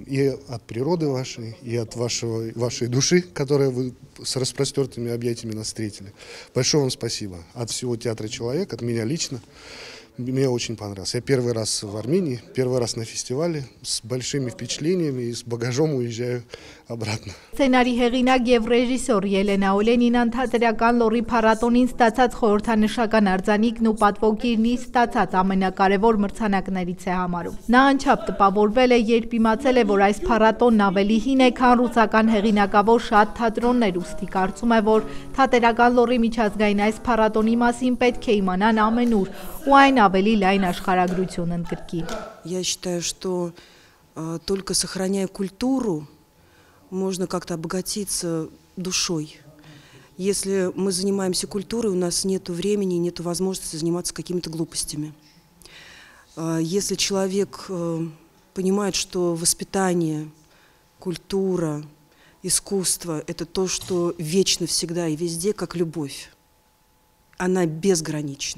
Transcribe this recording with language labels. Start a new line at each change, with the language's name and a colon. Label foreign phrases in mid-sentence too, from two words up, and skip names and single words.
Russian: И от природы вашей, и от вашей души, которая вы с распростертыми объятиями нас встретили. Большое вам спасибо. От всего театра «Человек», от меня лично. Мне очень понравилось. Я первый раз в Армении, первый раз на фестивале, с большими впечатлениями и с багажом уезжаю обратно.
Armenian: Սցենարի հեղինակ եւ ռեժիսոր Ելենա Օլենինան թատերական լոռի փառատոնին ստացած խորհրդանշական արձանիկն ու պատվոգիրն իր ստացած ամենակարևոր մրցանակներից է համարում։ Նա անչափ տպավորվել է, երբ իմացել է, որ այս փառատոնն ավելի հին է, քան ռուսական հեղինակավոր շատ թատրոններ, ուստի կարծում է, որ թատերական լոռի միջազգային այս փառատոնի մասին պետք է իմանան ամենուր ու այն ավելի լայն աշխարհագրություն ընդգրկի։
Russian: Я считаю, что только сохраняя культуру, можно как-то обогатиться душой. Если мы занимаемся культурой, у нас нет времени, нет возможности заниматься какими-то глупостями. Если человек понимает, что воспитание, культура, искусство – это то, что вечно, всегда и везде, как любовь, она безгранична.